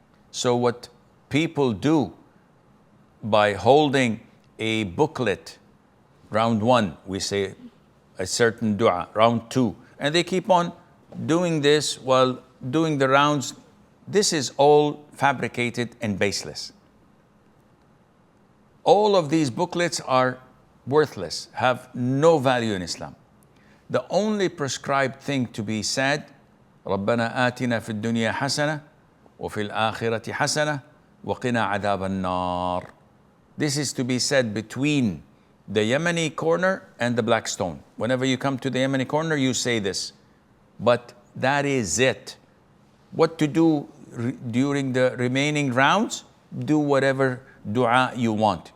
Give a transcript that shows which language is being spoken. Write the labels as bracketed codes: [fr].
[en] So what people do by holding a booklet, round 1, we say a certain dua, round 2, and they keep on doing this while doing the rounds. This is all fabricated and baseless. All of these booklets are worthless, have no value in Islam. The only prescribed thing to be said, [ar] رَبَّنَا آتِنَا فِي الدُّنْيَا حَسَنَةً وَفِي الْآخِرَةِ حَسَنَةً وَقِنَا عَذَابَ النَّارِ. [en] This is to be said between the Yemeni corner and the black stone. Whenever you come to the Yemeni corner, you say this. But that is it. What to do during the remaining rounds, do whatever dua you want.